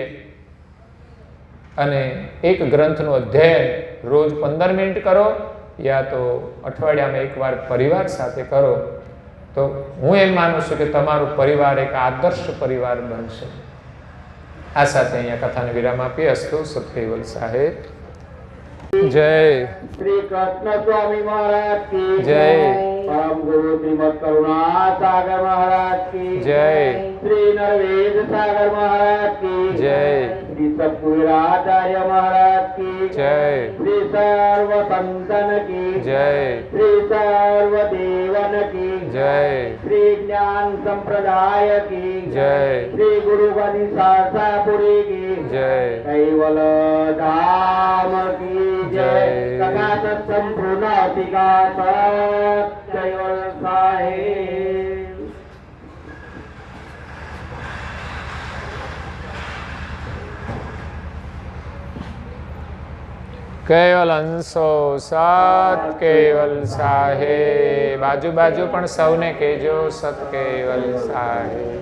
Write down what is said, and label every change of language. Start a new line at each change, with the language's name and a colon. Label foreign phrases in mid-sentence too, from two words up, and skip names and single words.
Gujarati: અને એક ગ્રંથનું અધ્યયન રોજ 15 મિનિટ કરો યા તો અઠવાડિયામાં એકવાર પરિવાર સાથે કરો તો હું એમ માનું છું કે તમારું પરિવાર એક આદર્શ પરિવાર બનશે. આ સાથે અહીંયા કથાને વિરામ આપી. અસ્તુ સત્કેવલ સાહેબ જય.
Hindi: श्री कृष्ण स्वामी महाराज की जय. परम गुरु श्रीमद करुणा सागर महाराज की जय. श्री नरवेद सागर महाराज की जय. श्री सतपुराचार्य महाराज की जय. श्री सर्व संतन की जय. श्री सर्व देवन की जय. श्री ज्ञान संप्रदाय की जय. श्री गुरु बनी शास्त्रापुरी की जय. कैवल धाम की जय. जय. कथा संपूर्णातिका कैवल साहेब.
Gujarati: કેવલ અંશો સત કેવલ સાહેબ. બાજુ બાજુ પણ સૌને કહેજો સત કેવલ સાહેબ.